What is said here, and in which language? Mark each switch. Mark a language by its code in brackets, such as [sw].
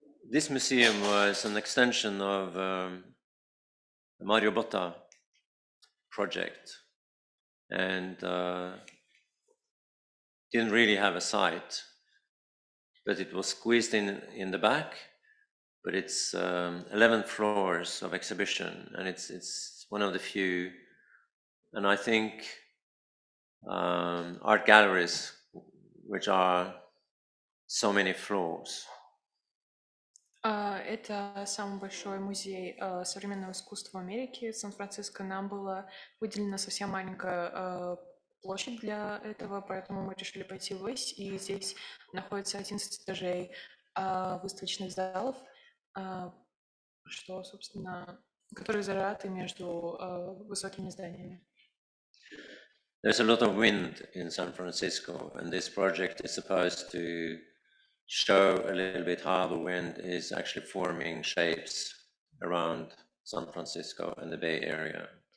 [en] this museum was an extension of the Mario Botta project, and didn't really have a site, but it was squeezed in the back. But it's 11 floors of exhibition, and it's one of the few, and I think art galleries which are so many floors. [ru] Это самый большой музей современного искусства в Америке, Сан-Франциско. Нам была выделена совсем маленькая площадь для этого, поэтому мы решили пойти ввысь, и здесь находится 11 этажей выставочных залов, что, собственно, которые зажаты между высокими зданиями. [en] There's a lot of wind in San Francisco, and this project is supposed to show a little bit how the wind is actually forming shapes around San Francisco and the Bay Area.